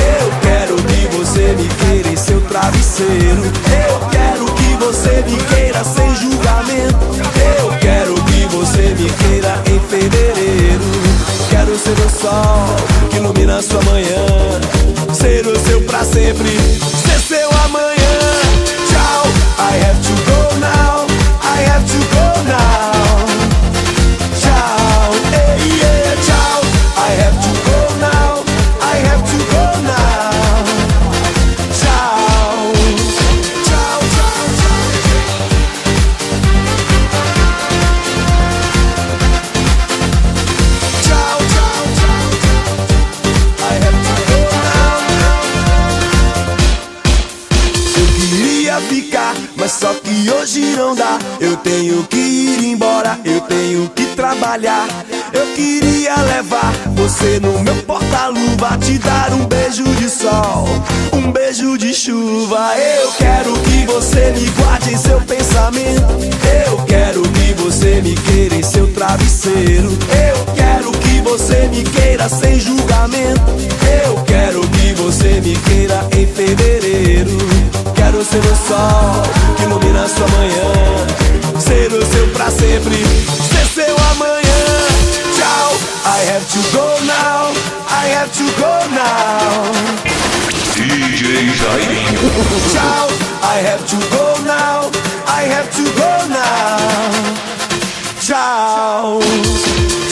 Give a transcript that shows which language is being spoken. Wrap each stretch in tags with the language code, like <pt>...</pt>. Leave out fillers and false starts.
<pt>Eu quero que você me queira em seu travesseiro. Eu quero que você me queira sem julgamento. Eu quero que você me queira em fevereiro. Quero ser o sol que ilumina sua manhã, ser o seu pra sempre, ser seu amanhã. Tchau,</pt> <en>I have to go now, I have to go now.</en> <pt>Tchau,</pt> <en>hey, yeah,</en> <pt>tchau,</pt> <en>I have to go now, I have to go now.</en> <pt>Tchau, tchau, tchau, tchau, tchau, tchau,</pt> <en>I have to go now.</en> <pt>Eu queria ficar, mas só que hoje não dá. Eu tenho que ir embora, eu tenho que trabalhar. Eu queria levar você no meu porta-luva, te dar um beijo de sol, um beijo de chuva. Eu quero que você me guarde em seu pensamento. Eu quero que você me queira em seu travesseiro. Eu quero que você me queira sem julgamento. Eu quero que você me queira em fevereiro. Quero ser o sol que ilumina sua manhã, ser o seu pra sempre, ser seu amanhã. Tchau,</pt> <en>I have to go now, I have to go now. DJ Jairinho.</en> <pt>Tchau,</pt> <en>I have to go now, I have to go now. Tchau.</en>